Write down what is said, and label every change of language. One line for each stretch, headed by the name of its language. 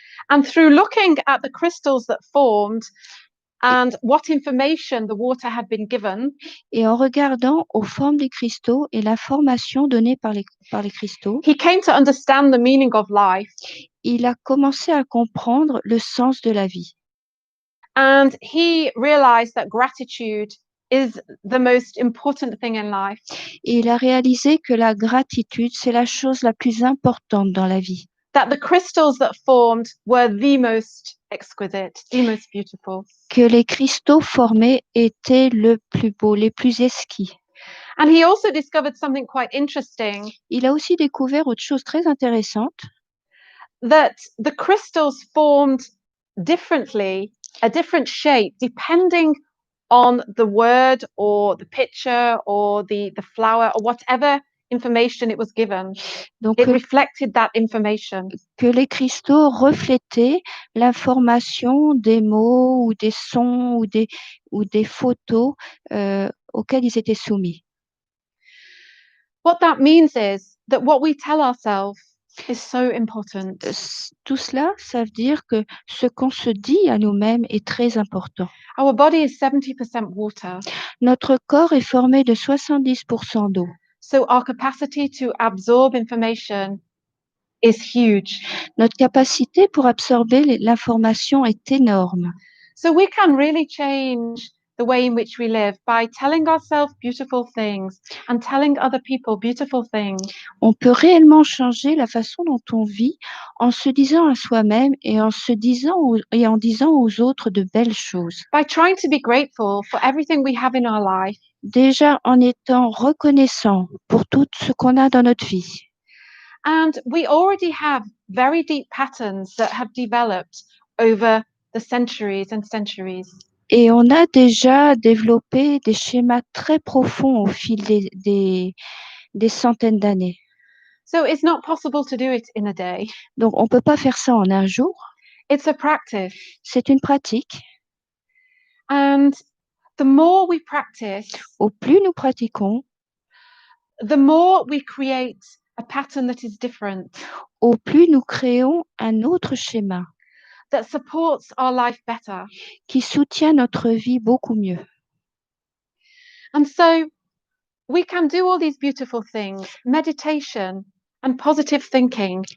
English: And through looking at the crystals that formed and what information the water had been given,
French: Et en regardant aux formes des cristaux et l'information donnée par les cristaux,
English: he came to understand the meaning of life.
French: il a commencé à comprendre le sens de la vie.
English: And he realized that gratitude is the most important thing in life.
French: Et il a réalisé que la gratitude, c'est la chose la plus importante dans la vie.
English: That the crystals that formed were the most exquisite, the most beautiful.
French: Que les cristaux formés étaient le plus beau, les plus exquis.
English: And he also discovered something quite interesting.
French: Il a aussi découvert autre chose très intéressante.
English: That the crystals formed differently, a different shape, depending on the word or the picture or the flower or whatever information it was given.
French: Donc,
English: It reflected that information.
French: que les cristaux reflétaient l'information des mots ou des sons ou des photos auxquelles ils étaient soumis.
English: What that means is that what we tell ourselves is so important.
French: Tout cela, ça veut dire que ce qu'on se dit à nous-mêmes est très important.
English: Our body is 70% water.
French: Notre corps est formé de 70% d'eau.
English: So our capacity to absorb information is huge.
French: Notre capacité pour absorber l'information est énorme.
English: So we can really change the way in which we live by telling ourselves beautiful things and telling other people beautiful things.
French: On peut réellement changer la façon dont on vit en se disant à soi-même et en disant aux autres de belles choses.
English: By trying to be grateful for everything we have in our life.
French: Déjà en étant reconnaissant pour tout ce qu'on a dans notre vie.
English: And we already have very deep patterns that have developed over the centuries and centuries.
French: Et on a déjà développé des schémas très profonds au fil des centaines d'années.
English: So it's not possible to do it in a day.
French: Donc, on ne peut pas faire ça en un jour.
English: It's a practice.
French: C'est une pratique.
English: And the more we practice,
French: au plus nous pratiquons,
English: the more we create a pattern that is different,
French: au plus nous créons un autre schéma
English: that supports our life better.
French: qui soutient notre vie beaucoup mieux.
English: And so we can do all these beautiful things, meditation and positive thinking.